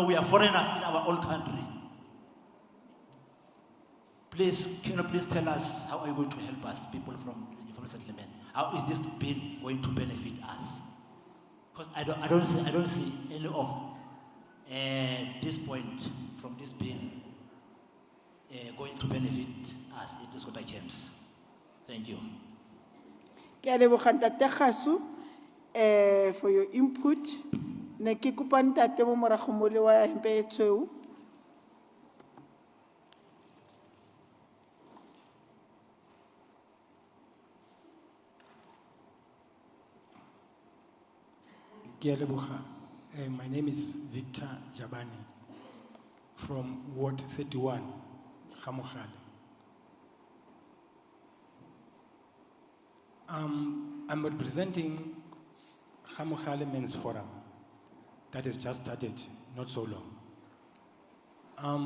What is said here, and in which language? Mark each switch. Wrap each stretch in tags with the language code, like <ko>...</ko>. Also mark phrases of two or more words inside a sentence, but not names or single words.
<en>We are foreigners in our own country. Please, can you please tell us how are you going to help us, people from informal settlement? How is this bill going to benefit us? Because I don't see any of this point from this bill going to benefit us in the Sota camps. Thank you.</en> <tn>Ke a leboga Ntate Kgasu,</tn> <en>for your input.</en> <tn>Ne ke kopa ntate mo morago mo le wa hempe e tshweu. Ke a leboga.</tn> <en>My name is Victor Jabani from Ward 31, Khamogale. I'm representing Khamogale Men's Forum that has just started not so long.</en>